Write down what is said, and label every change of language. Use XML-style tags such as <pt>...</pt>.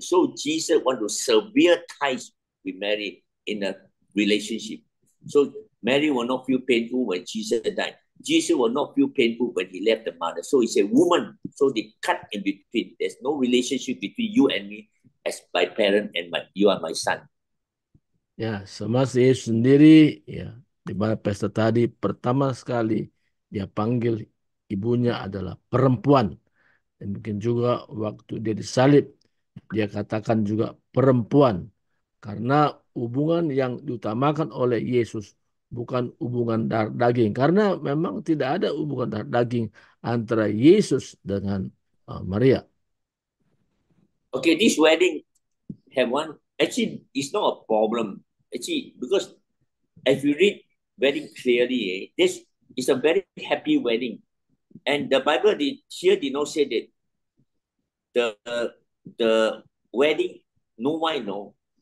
<en>So Jesus want to severe ties with Mary in a relationship. So Mary will not feel painful when Jesus died. Jesus will not feel painful when he left the mother. So he said, woman. So they cut in between. There's no relationship between you and me as my parent and you are my son.</en> <id>Ya, semasa Yesus sendiri, ya, di mana pesta tadi pertama sekali dia panggil ibunya adalah perempuan. Dan mungkin juga waktu dia disalib, dia katakan juga perempuan. Karena hubungan yang diutamakan oleh Yesus bukan hubungan darah daging. Karena memang tidak ada hubungan darah daging antara Yesus dengan Maria.</id> <en>Okay, this wedding have one, actually it's not a problem. Actually, because if you read very clearly, this is a very happy wedding. And the Bible did not say that the wedding, no wine, no.</en>